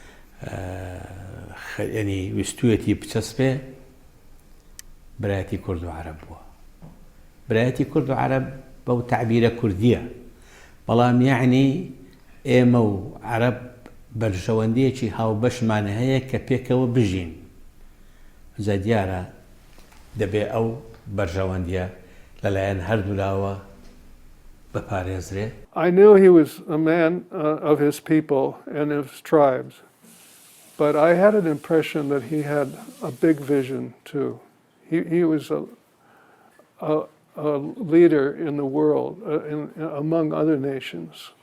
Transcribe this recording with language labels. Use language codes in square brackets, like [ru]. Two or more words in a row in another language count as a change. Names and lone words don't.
[ckb] ینی ویستویەتی بچەسپێ برایەتی کورد و عەرەب بووە برایەتی کورد و عەرەب بەو تعبیرە کوردیە بەڵام یعنی ئێمە و عەرەب بەرژەوەندیەکی هاوبەشمان هەیە کە پێکەوە بژین جا دیارە دەبێ ئەو بەرژەوەندیە لەلایەن هەردوولاوە بپارێزرێ. [en] I knew he was a man of his people and his tribes, but I had an impression that he had a big vision too. He was a leader in the world, among other nations.